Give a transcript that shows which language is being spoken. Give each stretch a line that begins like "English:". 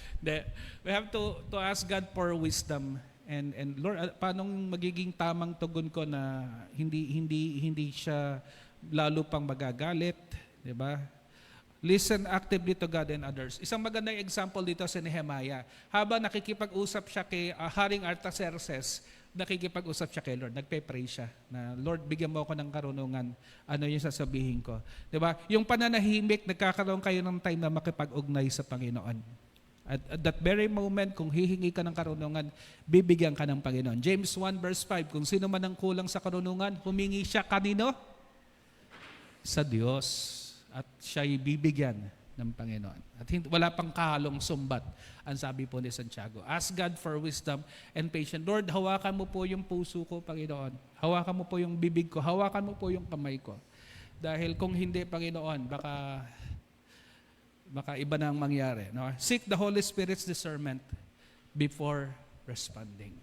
English: We have to ask God for wisdom.
Filipino: And Lord, paano magiging tamang tugon ko na hindi siya lalo pang magagalit, 'di ba?
English: Listen actively to God and others.
Filipino: Isang magandang example dito si Nehemiah. Habang nakikipag-usap siya kay Haring Artaxerxes, nakikipag-usap siya kay Lord. Nagpe-pray siya na, Lord, bigyan mo ako ng karunungan. Ano yung sasabihin ko? Diba? Yung pananahimik, nagkakaroon kayo ng time na makipag-ugnay sa Panginoon.
English: At that very moment,
Filipino: kung hihingi ka ng karunungan, bibigyan ka ng Panginoon. James 1 verse 5, kung sino man ang kulang sa karunungan, humingi siya kanino? Sa Diyos. At siya'y bibigyan ng Panginoon. At wala pang kahalong sumbat, ang sabi po ni Santiago.
English: Ask God for wisdom and patience.
Filipino: Lord, hawakan mo po yung puso ko, Panginoon. Hawakan mo po yung bibig ko. Hawakan mo po yung kamay ko. Dahil kung hindi, Panginoon, baka iba na ang mangyari. No?
English: Seek the Holy Spirit's discernment before responding.